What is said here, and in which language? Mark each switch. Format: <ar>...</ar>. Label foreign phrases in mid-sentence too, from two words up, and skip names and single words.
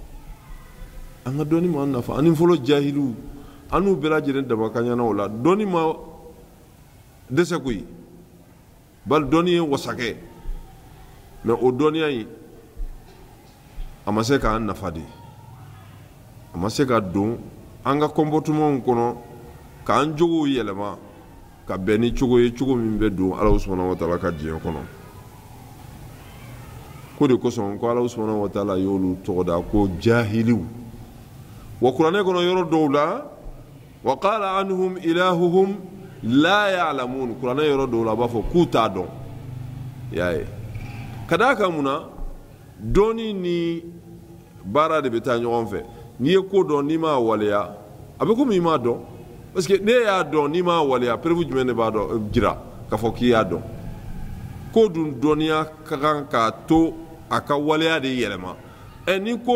<bm>ani fɔlɔ jahiliw an n'u bɛɛ lajɛlen daba ka ɲana o la dɔnni ma dɛsɛ koyi bali dɔnni ye wasakɛ mais o dɔnniya in a ma se k'an nafa de a ma se ka don an ka comportement kɔnɔ k'an jogow yɛlɛma ka bɛn ni cogo ye cogo min bɛ don ala</bm> <ar>سبحانه وتعالى</ar> <bm>ka diɲɛ kɔnɔ ko de kosɔn ko ala</bm> <ar>سبحانه وتعالى</ar> <bm>y'olu tɔgɔda ko jahiliw wa kuranɛ kɔnɔ yɔrɔ dɔw la</bm> <ar>وقال عنهم إلههم لا يعلمون</ar> <bm>kuranɛ yɔrɔ dɔw la a b'a fɔ k'u t'a dɔn y'a ye ka d'a kan mun na dɔnni ni baara de bɛ taa ɲɔgɔn fɛ n'i ye ko dɔn n'i m'a waleya a bɛ komi i m'a dɔn</bm> <fr>parce que</fr> <bm>ne y'a dɔn n'i m'a waleya preuve jumɛn de b'a dɔn jira k'a fɔ k'i y'a dɔn ko dun dɔnniya ka kan k'a to a ka waleya de yɛlɛma ni ko</bm>